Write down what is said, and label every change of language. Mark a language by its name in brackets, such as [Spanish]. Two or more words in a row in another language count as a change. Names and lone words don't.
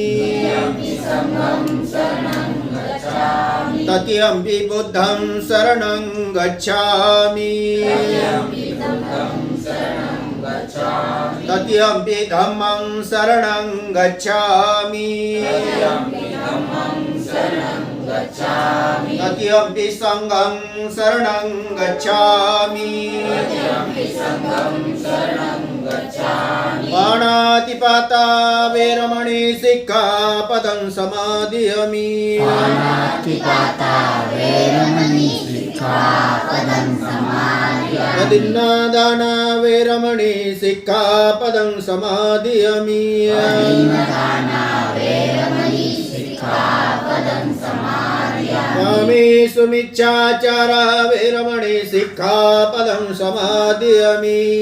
[Pali] तृतीयंपि बुद्धं शरणं गच्छामि तृतीयंपि धम्मं शरणं गच्छामि तृतीयंपि संघं शरणं गच्छामि पाणातिपाता वेरमणि सिक्खापदं समादयामि अदिन्नादाना वेरमणि सिक्खापदं समादयामि कामेषु मिच्छाचारा वेरमणि सिक्खापदं समादयामि